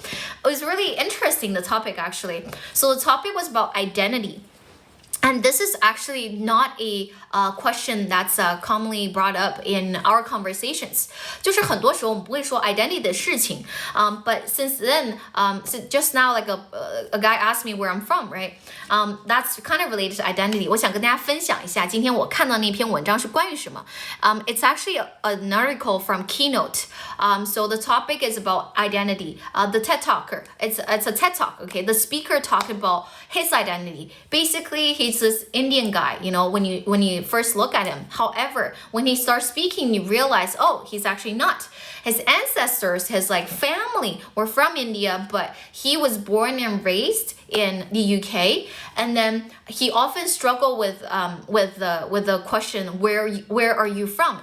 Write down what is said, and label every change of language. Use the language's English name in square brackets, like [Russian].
[English] It was really interesting, the topic actually. So the topic was about identity.And this is actually not a question that's commonly brought up in our conversations. [Chinese] 就是很多时候我们不会说 identity 的事情 [English] but since then, just now like a guy asked me where I'm from, right? That's kind of related to identity. [Chinese] 我想跟大家分享一下今天我看到那篇文章是关于什么 [English] It's actually an article from Keynote. So the topic is about identity. The TED Talker, it's a TED Talk, okay? The speaker talked about his identity. Basically, he's this Indian guy, you know, when you first look at him. However, when he starts speaking, you realize, oh, he's actually not. His ancestors, his like family were from India, but he was born and raised in the UK, and then he often struggled with the question, where are you from?